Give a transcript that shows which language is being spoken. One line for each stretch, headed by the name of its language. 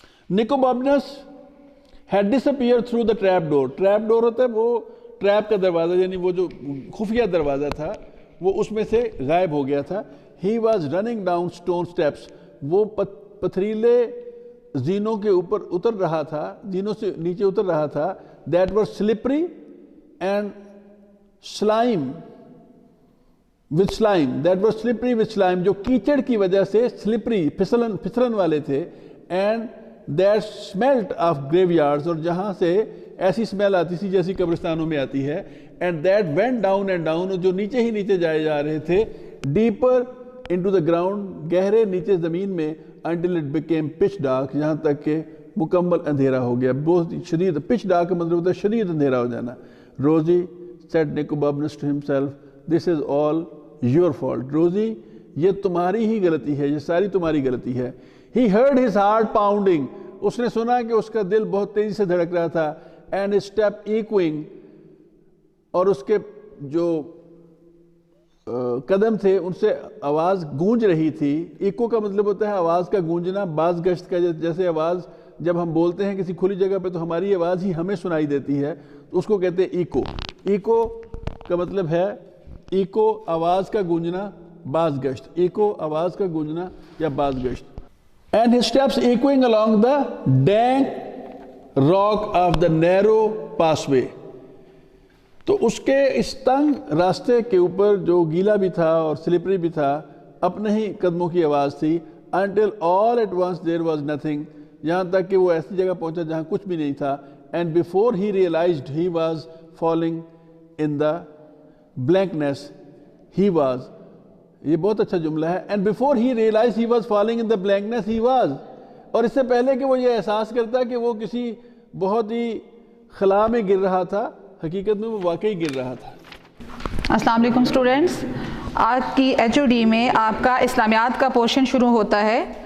English: Nicobobinus had disappeared through the trap door.
Urdu: trap door ہوتا ہے وہ ٹریپ کا دروازہ, یعنی وہ جو خفیہ دروازہ تھا وہ اس میں سے غائب ہو گیا تھا.
English: he was running down stone steps.
Urdu: وہ پتھریلے زینوں کے اوپر اتر رہا تھا, زینوں سے نیچے اتر رہا تھا.
English: that were slippery and slime with slime,
Urdu: جو کیچڑ کی وجہ سے slippery پھسلن والے تھے.
English: and that smelt of graveyards,
Urdu: اور جہاں سے ایسی smell آتی تھی جیسی قبرستانوں میں آتی ہے.
English: and that went down and down,
Urdu: جو نیچے ہی نیچے جائے جا رہے تھے.
English: deeper into the ground,
Urdu: گہرے نیچے زمین میں.
English: until it became pitch dark,
Urdu: یہاں تک کہ مکمل اندھیرا ہو گیا, بہت شدید. pitch dark کا مطلب ہوتا ہے شدید اندھیرا ہو جانا.
English: Rosie said Nicobobinus to himself, this is all your fault.
Urdu: Rosie, یہ تمہاری ہی غلطی ہے, یہ ساری تمہاری غلطی ہے.
English: He heard his heart pounding.
Urdu: اس نے سنا کہ اس کا دل بہت تیزی سے دھڑک رہا تھا.
English: and his step echoing,
Urdu: اور اس کے جو قدم تھے ان سے آواز گونج رہی تھی. ایکو کا مطلب ہوتا ہے آواز کا گونجنا, باز گشت کا. جیسے آواز جب ہم بولتے ہیں کسی کھلی جگہ پہ تو ہماری آواز ہی ہمیں سنائی دیتی ہے, تو اس کو کہتے ہیں ایکو. ایکو کا مطلب ہے ایکو آواز کا گونجنا, باز گشت. ایکو آواز کا گونجنا یا باز گشت.
English: and his steps echoing along the dank rock of the narrow passway.
Urdu: تو اس کے اس تنگ راستے کے اوپر جو گیلا بھی تھا اور سلپری بھی تھا, اپنے ہی قدموں کی آواز تھی.
English: until all at once there was nothing,
Urdu: یہاں تک کہ وہ ایسی جگہ پہنچا جہاں کچھ بھی نہیں تھا.
English: and before he realized he was falling in the blankness, he was,
Urdu: یہ بہت اچھا جملہ ہے.
English: and before he realized he was falling in the blankness, he was, اور
Urdu: اس سے پہلے کہ وہ یہ احساس کرتا کہ وہ کسی بہت ہی خلا میں گر رہا تھا, حقیقت میں وہ واقعی گر رہا تھا. السلام علیکم اسٹوڈنٹس. آج کی HOD میں آپ کا اسلامیات کا پورشن شروع ہوتا ہے.